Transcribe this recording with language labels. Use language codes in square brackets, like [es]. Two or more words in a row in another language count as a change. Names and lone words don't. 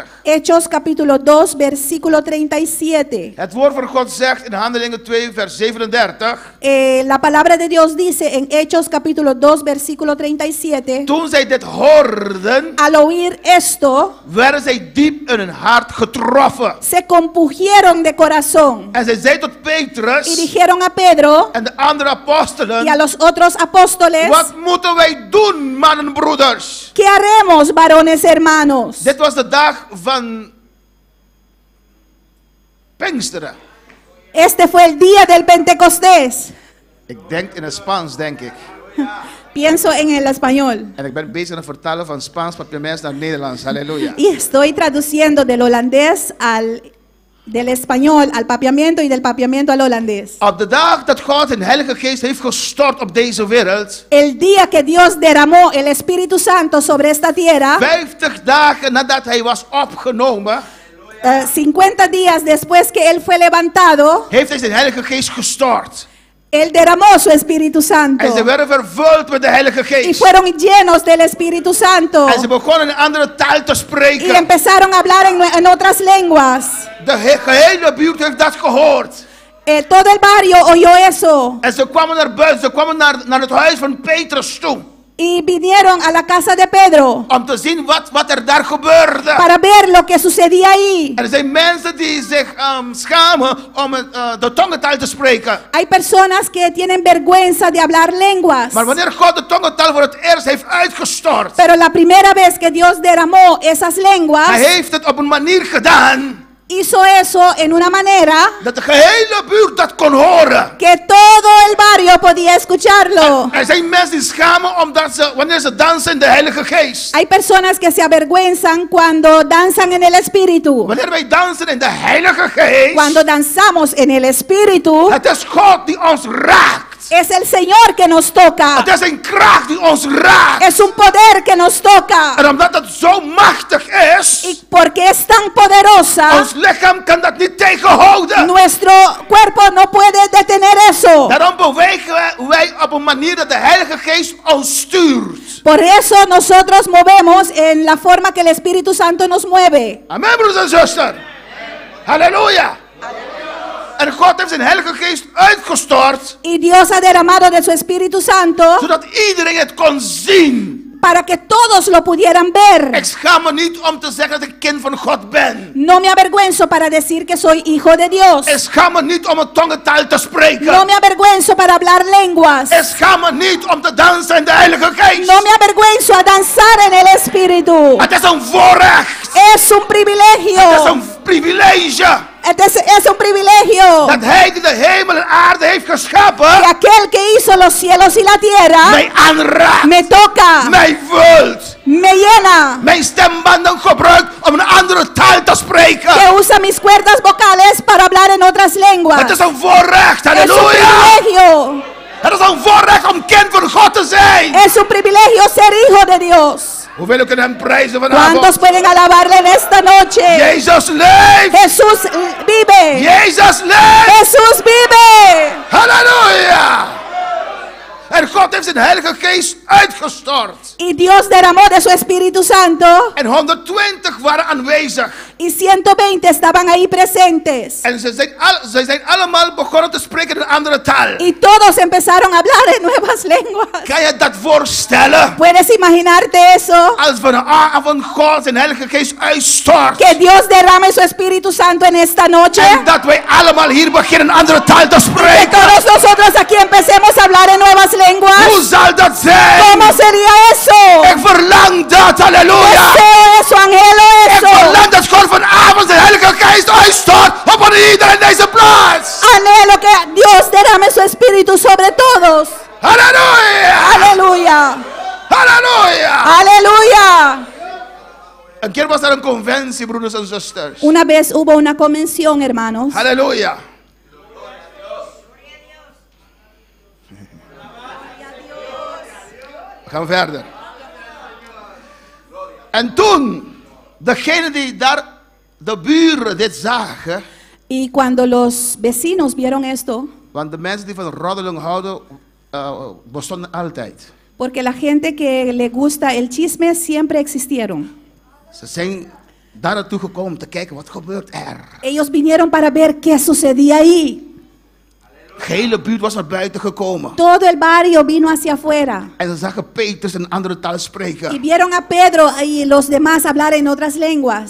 [es] Hechos capítulo 2, versículo 37. [nl] Het woord van God zegt in Handelingen 2 vers 37. [es] La palabra de Dios dice en Hechos capítulo 2, versículo 37. [nl] Toen zij dit hoorden, [es] Al oír esto, [nl] werden zij diep in hun hart getroffen. [es] se compugieron de corazón [nl] En zij zei tot [es] y [nl] Petrus [es] dijeron a Pedro [nl] en de andere [es] y a [nl] apostelen: [es] los otros apóstoles, [nl] wat moeten wij doen, mannen, broeders? [es] ¿qué haremos, varones hermanos? [nl] Dit was de dag van Pinksteren. [es] Este fue el día del Pentecostés. [nl] Ik denk in het Spaans, denk ik. [es] Pienso en el español. [nl] En ik ben bezig met het vertalen van Spaans papiaments naar Nederlands. Halleluja. [es] Y estoy traduciendo del holandés del español al papiamiento y del papiamiento al holandés. [nl] Op de dag dat God een Heilige Geest heeft gestort op deze wereld, [es] El día que Dios derramó el Espíritu Santo sobre esta tierra, [nl] 50 dagen nadat hij was opgenomen, [es] 50 días después que Él fue levantado, [nl] heeft hij zijn Heilige Geest gestort. [es] Él derramó su Espíritu Santo. [nl] En ze werden vervuld met de Heilige [es] Y [nl] Geest. [es] fueron llenos del Espíritu Santo. [nl] En ze begonnen een andere taal te [es] Y [nl] spreken. [es] empezaron a hablar en otras lenguas. [nl] De gehele buurt heeft dat gehoord. [es] Todo el barrio oyó eso. [nl] En ze kwamen naar buiten, ze kwamen naar het huis van Petrus toe. [es] Y vinieron a la casa de Pedro [nl] Om te zien wat er daar gebeurde. [es] para ver lo que sucedía ahí. [nl] Er zijn mensen die zich schamen om de tongentaal te spreken. [es] Hay personas que tienen vergüenza de hablar lenguas. [nl] Maar wanneer God de tongentaal voor het eerst heeft uitgestort, [es] Pero la primera vez que Dios derramó esas lenguas, [nl] hij heeft het op een manier gedaan [es] hizo eso en una manera [nl] dat de gehele buurt dat kon horen. [es] que todo el barrio podía escucharlo. [nl] Er zijn mensen die schamen wanneer ze dansen in de Heilige Geest. [es] Hay personas que se avergüenzan cuando danzan en el Espíritu. [nl] Wanneer wij dansen in de Heilige Geest, [es] Cuando danzamos en el Espíritu, [nl] het is God die ons raakt. [es] es el Señor que nos toca. [nl] Het is een kracht die ons raakt. [es] Es un poder que nos toca. [nl] En omdat het zo machtig is, [es] Y porque es tan poderosa, [nl] ons lichaam kan dat niet tegenhouden. [es] nuestro cuerpo no puede detener eso. [nl] Daarom bewegen wij op een manier dat de Heilige Geest ons stuurt. [es] Por eso nosotros movemos en la forma que el Espíritu Santo nos mueve. [nl] Amen, broers en zusters. Halleluja. En God heeft zijn Heilige Geest uitgestort, [es] Y Dios ha derramado de su Espíritu Santo [nl] zodat iedereen het kon zien. [es] para que todos lo pudieran ver. [nl] Ik schaam me niet om te zeggen dat ik kind van God ben. [es] No me avergüenzo para decir que soy hijo de Dios. [nl] Ik schaam me niet om een tongentaal te spreken. [es] No me avergüenzo para hablar lenguas. [nl] Ik schaam me niet om te dansen in de Heilige Geest. [es] No me avergüenzo a danzar en el Espíritu. [nl] Het is een voorrecht. [es] Es un privilegio. [nl] Het is een privilege [es] Es un privilegio [nl] dat hij die de hemel en aarde heeft [es] que [nl] geschapen [es] aquel que hizo los cielos y la tierra [nl] mij aanraakt, [es] me toca, [nl] mij vult, [es] me llena, [nl] mijn stembanden gebruikt om een andere taal te spreken. [es] que usa mis cuerdas vocales para hablar en otras lenguas. [nl] Het is een voorrecht, [es] Es un [nl] halleluja. [es] privilegio. [nl] Het is een voorrecht om kind van God te zijn. [es] Es un privilegio ser hijo de Dios. [nl] Hoeveel kunnen hem prijzen vanavond? [es] ¿Cuántos pueden alabarle en esta noche? [nl] Jezus leeft. [es] Jesús vive. [nl] Jezus leeft. [es] Jesús vive. [nl] Halleluja. En God heeft zijn Heilige Geest uitgestort. [es] Y Dios derramó de su Espíritu Santo. [nl] En 120 waren aanwezig. [es] Y 120 estaban ahí presentes. [nl] En ze zijn allemaal begonnen te spreken in een andere taal. [es] Y todos empezaron a hablar en nuevas lenguas. [nl] Kan je dat voorstellen? [es] ¿Puedes imaginarte eso? [nl] Als vanavond God zijn Heilige Geest uitstort. [es] Que Dios derrame su Espíritu Santo en esta noche. [nl] En dat wij allemaal hier beginnen een andere taal te [es] Que [nl] spreken. [es] todos nosotros aquí empecemos a hablar en nuevas lenguas. [nl] Hoe zal dat zijn? [es] ¿Cómo sería eso? [nl] Ik verlang dat, halleluja. [es] Deseo eso, anhelo [nl] Ik [es] eso. [nl] verlang dat God vanavond zijn Heilige Geest uitstort op iedereen in deze plaats. [es] Anhelo que Dios derrame su Espíritu sobre todos. [nl] Halleluja. [es] Aleluya. [nl] Halleluja. [es] Aleluya. [nl] Een keer was er een conventie, broeders en zusters. [es] Una vez hubo una convención, hermanos. [nl] Halleluja. We gaan verder. En toen, degene die daar, de buren dit zagen, [es] Y cuando los vecinos vieron esto, [nl] want de mensen die van roddeling houden, bestonden altijd. [es] porque la gente que le gusta el chisme siempre existieron. [nl] Ze zijn daar naartoe gekomen om te kijken wat gebeurt er. [es] Ellos vinieron para ver qué sucedía ahí. [nl] De hele buurt was naar buiten gekomen. [es] Todo el barrio vino hacia afuera. [nl] En ze zagen Petrus in een andere taal [es] Y [nl] spreken. [es] vieron a Pedro y los demás hablar en otras lenguas.